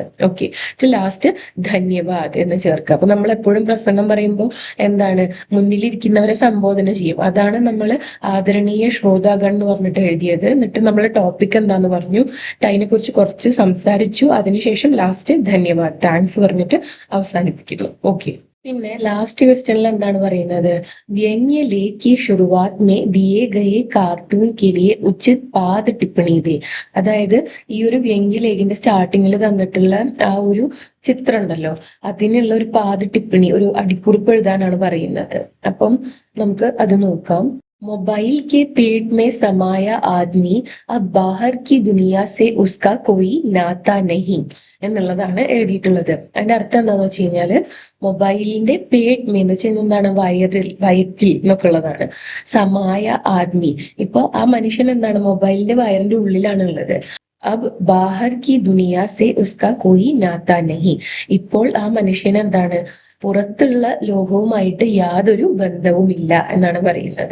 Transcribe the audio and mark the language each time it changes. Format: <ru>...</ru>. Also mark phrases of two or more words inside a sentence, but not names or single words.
<ml>ഓക്കെ, ലാസ്റ്റ് ധന്യവാദ് എന്ന് ചേർക്കുക. അപ്പൊ നമ്മൾ എപ്പോഴും പ്രസംഗം പറയുമ്പോൾ എന്താണ്, മുന്നിലിരിക്കുന്നവരെ സംബോധന ചെയ്യും. അതാണ് നമ്മൾ</ml> <hi>आदरणीय श्रोतागण</hi> <ml>എന്ന് പറഞ്ഞിട്ട് എഴുതിയത്. എന്നിട്ട് നമ്മൾ ടോപ്പിക് എന്താന്ന് പറഞ്ഞു, അതിനെ കുറിച്ച് കുറച്ച് സംസാരിച്ചു, അതിനുശേഷം ലാസ്റ്റ് ധന്യവാദ്, താങ്ക്സ് പറഞ്ഞിട്ട് അവസാനിപ്പിക്കുന്നു. ഓക്കെ. പിന്നെ ലാസ്റ്റ് ക്വസ്റ്റ്യനിൽ എന്താണ് പറയുന്നത്,</ml> <hi>व्यंग्य लेख की शुरुआत में दिए गए कार्टून के लिए उचित पाद टिप्पणी दे.</hi> <ml>അതായത് ഈ ഒരു വ്യംഗ്യലേഖിന്റെ സ്റ്റാർട്ടിങ്ങിൽ തന്നിട്ടുള്ള ആ ഒരു ചിത്രം ഉണ്ടല്ലോ, അതിനുള്ള ഒരു പാദ ടിപ്പണി, ഒരു അടിക്കുറിപ്പ് എഴുതാനാണ് പറയുന്നത്. അപ്പം നമുക്ക് അത് നോക്കാം.</ml> <hi>मोबाइल के पेट में समाया आदमी अब बाहर की दुनिया से उसका कोई നാത്ത नहीं</hi> <ml>എന്നുള്ളതാണ് എഴുതിയിട്ടുള്ളത്. അതിന്റെ അർത്ഥം എന്താന്ന് വെച്ച് കഴിഞ്ഞാല് മൊബൈലിന്റെ</ml> <hi>पेट में</hi> <ml>എന്ന് വെച്ചാൽ എന്താണ് വയറ്റിൽ എന്നൊക്കെ ഉള്ളതാണ്.</ml> <hi>समाया आदमी,</hi> <ml>ഇപ്പൊ ആ മനുഷ്യൻ എന്താണ് മൊബൈലിന്റെ വയറിന്റെ ഉള്ളിലാണ് ഉള്ളത്.</ml> <hi>अब बाहर की दुनिया से उसका कोई नाता नहीं,</hi> <ml>ഇപ്പോൾ ആ മനുഷ്യൻ എന്താണ് പുറത്തുള്ള ലോകവുമായിട്ട് യാതൊരു ബന്ധവുമില്ല എന്നാണ് പറയുന്നത്.</ml>